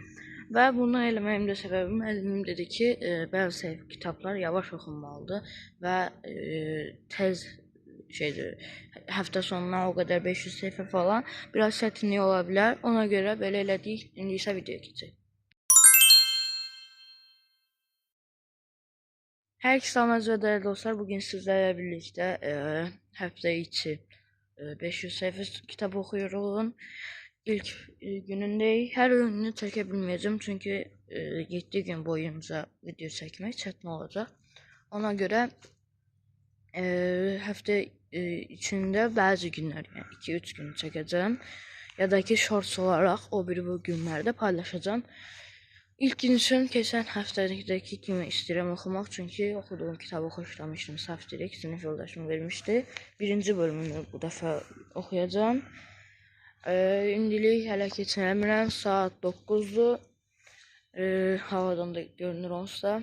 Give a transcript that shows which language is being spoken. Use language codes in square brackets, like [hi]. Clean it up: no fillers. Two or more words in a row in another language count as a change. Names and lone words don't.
[az] Və bunu eləməyim də səbəbi müəllimim dedi ki, bəzi kitablar yavaş oxunmalıdır və tez həftə sonuna o qədər 500 səhifə falan biraz çətinlik ola bilər. Ona görə belə elədik. İndi isə videoya keçək. [tr] Herkese selamlar ve değerli dostlar. Bugün sizlerle birlikte hafta içi 500 sayfa kitap okuyorum. İlk günündeyiz. Her ürünü çekebilmeyeceğim çünkü 7 gün boyunca video çekmek çetin olacak. Ona göre hafta içinde bazı günler yani 2-3 gün çekeceğim. Ya da ki shorts olarak o bir bu günlerde paylaşacağım. [az] İlk gün üçün keçən həftədəki kimi istəyirəm oxumaq, çünki oxuduğum kitabı xoşlamışdım. Səhv direkt sinif yoldaşım vermişdi. Birinci bölümünü bu dəfə oxuyacağım. İndilik hələ keçinəmirəm. Saat 9-dur. Havadan da görünür olsa.